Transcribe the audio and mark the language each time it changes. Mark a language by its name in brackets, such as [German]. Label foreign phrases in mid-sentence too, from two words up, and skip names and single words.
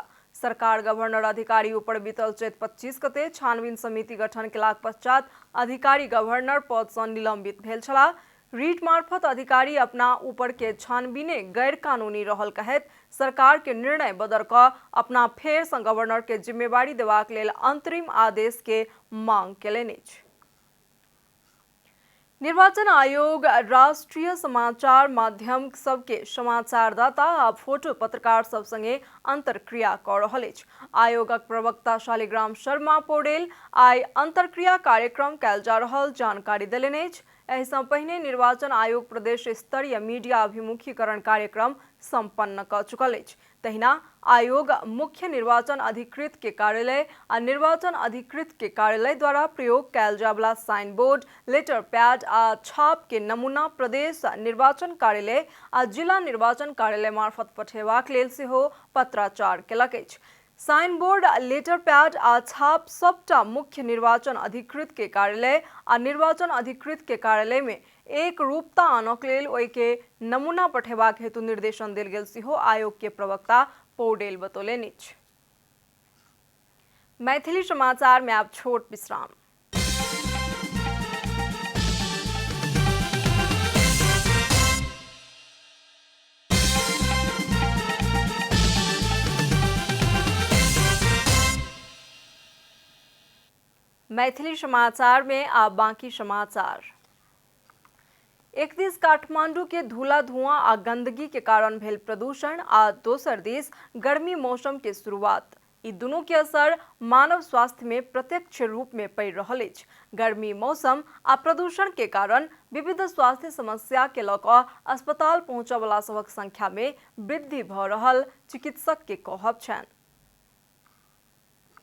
[Maithili] सरकार गवर्नर अधिकारी ऊपर बीतल चैत 25 गते छानबीन समिति गठन केलाक पश्चात अधिकारी गवर्नर पद सँ निलंबित भेल छला। रीट मार्फत अधिकारी अपना ऊपर के छानबीने गैर कानूनी रहल कहैत सरकार के निर्णय बदल कऽ अपना फेर सँ गवर्नर के जिम्मेवारी देबाक लेल अंतरिम आदेश के मांग केलनि अछि। निर्वाचन आयोग राष्ट्रीय समाचार माध्यम सबके समाचारदाता आ फोटो पत्रकार सब संगे अंतरक्रिया कऽ रहल अछि। आयोगक प्रवक्ता शालिग्राम शर्मा पौडेल आइ अंतरक्रिया कार्यक्रम कयल जा रहल जानकारी देलनि अछि। एहि सँ पहिने निर्वाचन आयोग प्रदेश स्तरीय मीडिया अभिमुखीकरण कार्यक्रम संपन्न कऽ चुकल अछि। तहिना आयोग मुख्य निर्वाचन अधिकृत के कार्यालय आ निर्वाचन अधिकृत के कार्यालय द्वारा प्रयोग कयल जावला साइन बोर्ड, लेटर पैड आ छाप के नमूना प्रदेश निर्वाचन कार्यालय आ जिला निर्वाचन कार्यालय मार्फत पठेबाक लेल सेहो पत्राचार केलक अछि। साइन बोर्ड, लेटर पैड आ छाप सबटा मुख्य निर्वाचन अधिकृत के कार्यालय आ निर्वाचन अधिकृत के कार्यालय में एक रूपता आनक लेल ओहि के नमूना पठेबाक हेतु निर्देशन देल गेल सेहो आयोग के प्रवक्ता पौडेल बतौलनि अछि। मैथिली समाचार में आप छोट विश्राम। मैथिली समाचार में आप बाकी समाचार। एक दिस काठमांडू के धूला धुआं आ गंदगी के कारण भेल प्रदूषण आ दोसर दिस गर्मी मौसम के शुरुआत। ई दुनू के असर मानव स्वास्थ्य में प्रत्यक्ष रूप में पड़ि रहल अछि। गर्मी मौसम आ प्रदूषण के कारण विविध स्वास्थ्य समस्या के लऽ कऽ अस्पताल पहुंचय वाला सभक संख्या में वृद्धि भऽ रहल चिकित्सक के कहब छनि।